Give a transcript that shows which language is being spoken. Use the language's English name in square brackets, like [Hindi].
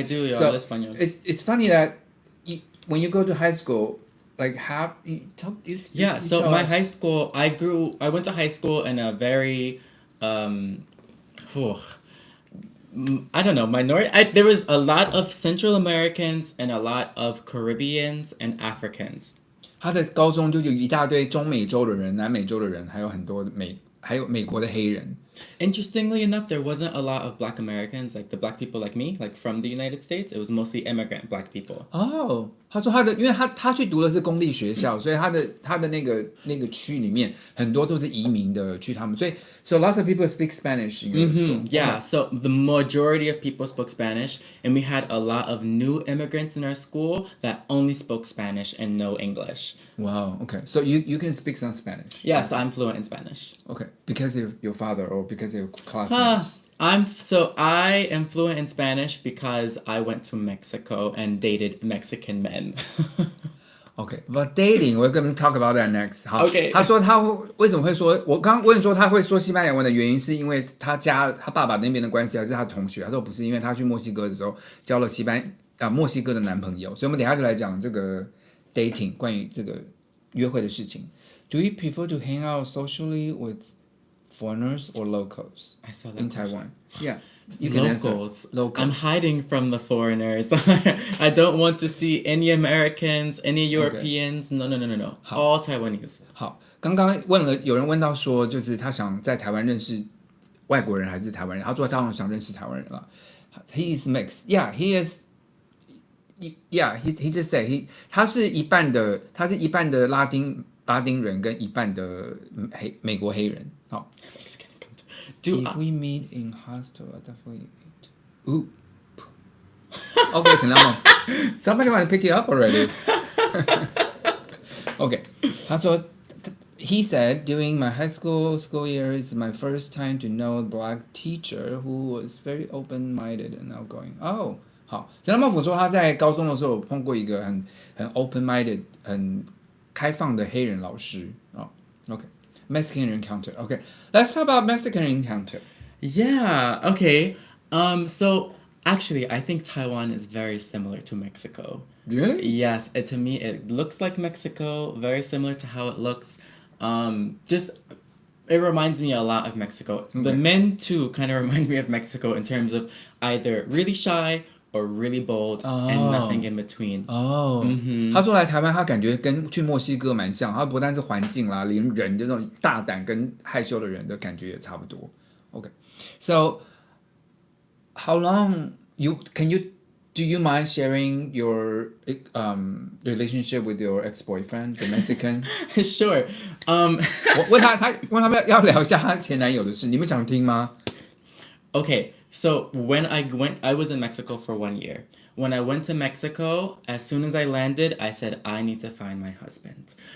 [English] I do, so [Spanish] español. [English] It's funny that when you go to high school like how you so my high school I went to high school in a very I don't know, minority. There was a lot of Central Americans and a lot of Caribbeans and Africans. [Chinese] 他的高中就有一大堆中美洲的人、南美洲的人，还有很多还有美国的黑人。 [English] Interestingly enough, there wasn't a lot of Black Americans, like the Black people like me, like from the United States. It was mostly immigrant Black people. [Chinese] 他说因为他去读的是公立学校，所以他的那个区里面很多都是移民的去他们，所以 [English] so lots of people speak Spanish in your school. Yeah, so the majority of people spoke Spanish, and we had a lot of new immigrants in our school that only spoke Spanish and no English. Wow, okay. So you can speak some Spanish. Yes, I'm fluent in Spanish. Okay, because of your father or because of your classmates? I am fluent in Spanish because I went to Mexico and dated Mexican men. Okay, but dating, we're going to talk about that next. [Chinese] 好 [English] Okay. [Chinese] 他说他为什么会说，我刚问说他会说西班牙文的原因，是因为他爸爸那边的关系，还是他同学？他说不是，因为他去墨西哥的时候交了墨西哥的男朋友，所以我们等一下就来讲这个 dating 关于这个约会的事情。 [English] Do you prefer to hang out socially with foreigners or locals I saw that in question. Taiwan? Yeah. You can Locals. answer. Locals. I'm hiding from the foreigners. I don't want to see any Americans, any Europeans. Okay. No. All Taiwanese. [Chinese] 好，刚刚有人问到说，就是他想在台湾认识外国人还是台湾人？他说他想认识台湾人了。 [English] He is mixed. Yeah, he is. Yeah, he just said [Chinese] 他是一半的拉丁人跟一半的美国黑人。好。 [English] If we meet in hostel, I definitely eat. Ooh. Okay, somebody want to pick it up already. Okay. [Chinese] 他说 [English] He said, during my high school years, my first time to know a black teacher who was very open-minded and outgoing. [Chinese] Oh, 好。陈良茂甫说他在高中的时候碰过一个很 open-minded 很开放的黑人老师。 [English] Okay. Mexican encounter. Okay, let's talk about Mexican encounter. Yeah, okay. So actually, I think Taiwan is very similar to Mexico. Really? Yes, to me, it looks like Mexico, very similar to how it looks. It reminds me a lot of Mexico. Okay. The men, too, kind of remind me of Mexico in terms of either really shy or really bold and nothing in between. [Chinese] 他说来台湾他感觉跟去墨西哥蛮像，他不但是环境啦，连人这种大胆跟害羞的人的感觉也差不多。 [English] Okay, so how long do you mind sharing your relationship with your ex-boyfriend, the Mexican? Sure. [Chinese] 我问他们要聊一下他前男友的事，你们想听吗？ [English] Okay, so when I was in Mexico for 1 year. When I went to Mexico, as soon as I landed, I said, I need to find my husband.